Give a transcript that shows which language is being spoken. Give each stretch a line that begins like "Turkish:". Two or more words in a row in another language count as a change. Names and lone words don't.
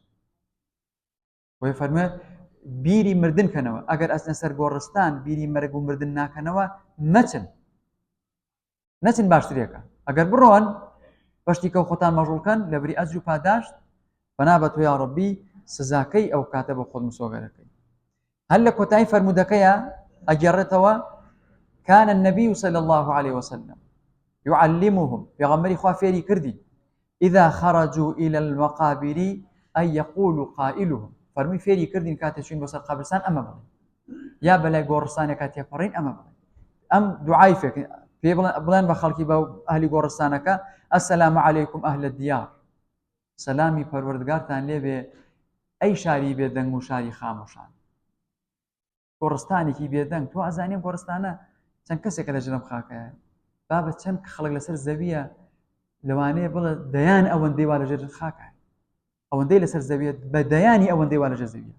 Central Kurdish: بۆی فەرمووی بیری مردن کەنەوە، ئەگەر ئەچنە سەر گۆڕستان بیری مەرگ و مردن ناکەنەوە نەچن باشترێکە. ئەگەر بڕۆن بەشتی کە خۆتان مەژوڵکەن لەبەری ئەجر و پاداشت، بەنابەت تۆ یا ڕەبی سزاکەی ئەو کاتە بە خۆت مسۆگەرەکەی. هەر لە کۆتایی فەرموودەکەیە ئەگەڕێتەوە
Arabic: كان النبي صلى الله عليه وسلم يعلمهم،
Central Kurdish: پێغەمبەری خوا فێری
Arabic: کردی إذا خرجوا إلى المقابر أن يقول قائلهم،
Central Kurdish: فەرمووی فێری کردین کاتێ چوین بۆ سەر قەبرستان ئەمە بڵێن، یا بەلای گۆڕستانێک کاتێ پەڕین ئەمە بڵێن، ئەم دوعای پێ بڵێن بە خەڵکی بە ئەهلی گۆڕستانەکە
Arabic: السلام عليكم أهل الديار،
Central Kurdish: سەلامی پەروەردگارتان لێبێ ئەی شاری بێدەنگ و شاری خامۆشان. گۆڕستانێکی بێدەنگ، تۆ ئەزانیم گۆڕستانە چەند کەسێکە لە ژەرم خاکەیە، بابە چەند خەڵک لەسەر زەویە لەوانەیە بڵێ دەیان ئەوەندەی وا لەژێر خاکە، ئەوەندەی لەسەر زەویە بە دەیانی ئەوەندەی وا لەژێر زەویە.